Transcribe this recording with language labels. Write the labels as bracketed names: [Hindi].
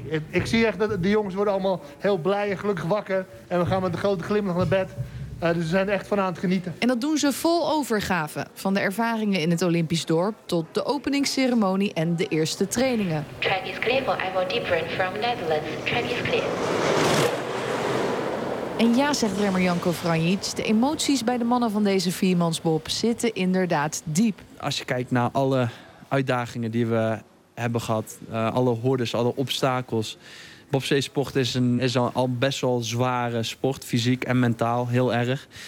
[Dutch] Ik zie echt dat de jongens worden allemaal heel blij en gelukkig wakker. En we gaan met een grote glimlach naar bed. Dus we zijn echt van aan het genieten. En dat doen ze vol overgave. Van de ervaringen in het Olympisch dorp tot de openingsceremonie en de eerste trainingen. [English] Track is clear for Ivo de Bruin from Netherlands. Track is clear. [Dutch] En ja, zegt remmer Janko Franjic, de emoties bij de mannen van deze viermansbob zitten inderdaad diep. Als je kijkt naar alle uitdagingen die we hebben gehad, alle hordes, alle obstakels. Bobsleesport is al best wel zware sport, fysiek en mentaal, heel erg.